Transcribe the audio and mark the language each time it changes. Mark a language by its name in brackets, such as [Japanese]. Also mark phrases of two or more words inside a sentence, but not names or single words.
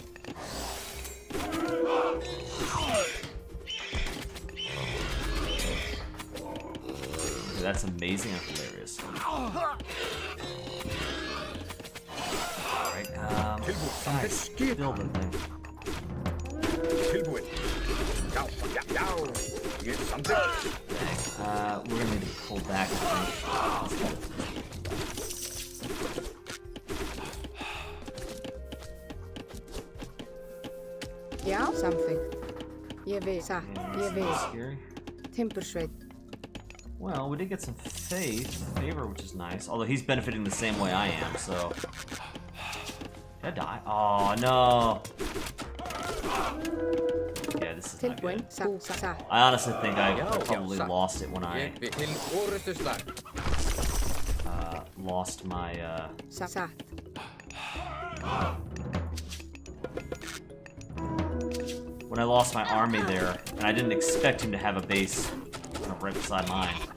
[English] Okay, that's amazing and hilarious. Alright, guys, build the thing. [Icelandic] Tilbúin. Já. Ég samþykkt. [English] Dang. We're gonna need to pull back, I think. [Icelandic] Já. Samþykkt. Ég vil. Satt. Ég vil. [English] Scary. [Icelandic] Timbursveit. [English] Well, we did get some favor, which is nice. Although he's benefiting the same way I am, so... Did I die? Oh, no! Yeah, this is not good. I honestly think I probably lost it when I lost my when I lost my army there, and I didn't expect him to have a base right beside mine.